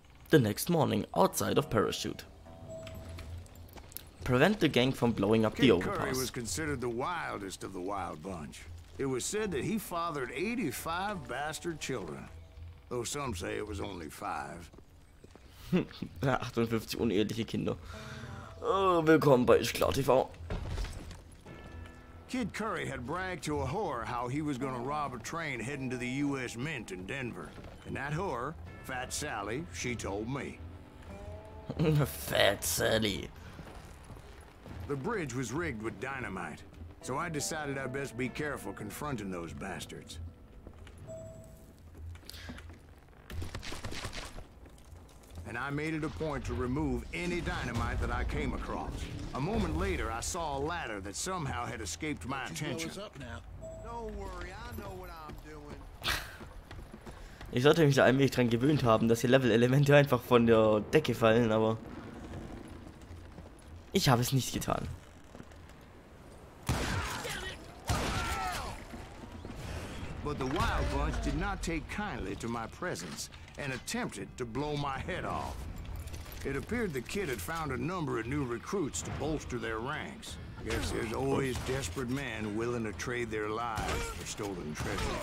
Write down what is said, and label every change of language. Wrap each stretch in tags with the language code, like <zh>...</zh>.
<en>The next morning, outside of Parachute. Prevent the gang from blowing up the overpass. Curry was considered the wildest of the Wild Bunch. It was said that he fathered 85 bastard children. Though some say it was only 5.</en> <de>58 uneheliche Kinder. Oh, willkommen bei Klar TV.</de> <en>Kid Curry had bragged to a whore how he was gonna rob a train heading to the U.S. Mint in Denver. And that whore, Fat Sally, she told me. Fat Sally. The bridge was rigged with dynamite, so I decided I'd best be careful confronting those bastards. And I made it a point to remove any dynamite that I came across. A moment later, I saw a ladder that somehow had escaped my attention. Don't worry, I know what I'm doing.</en> <de>Ich sollte mich da eigentlich dran gewöhnt haben, dass hier Level-Elemente einfach von der Decke fallen, aber ich habe es nicht getan.</de> <en>But the Wild Bunch did not take kindly to my presence and attempted to blow my head off. It appeared the kid had found a number of new recruits to bolster their ranks. Guess there's always desperate men willing to trade their lives for stolen treasure.</en>